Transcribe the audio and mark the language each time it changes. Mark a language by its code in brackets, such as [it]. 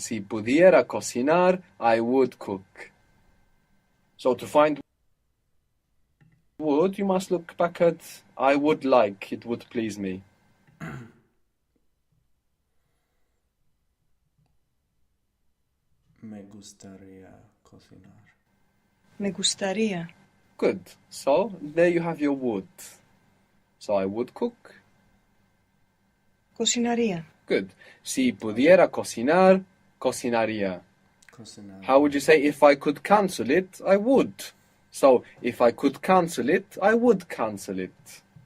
[es] Si pudiera cocinar, [en] I would cook. So to find would, you must look back at I would like, it would please me. [es] me gustaría cocinar. me gustaría, [en] Good. So there you have your would. So I would cook. [es] cocinaría, [en] Good. [es] Si pudiera cocinar, cocinaría. Cocinar. [en] How would you say if I could cancel it, I would? So if I could cancel it, I would cancel it.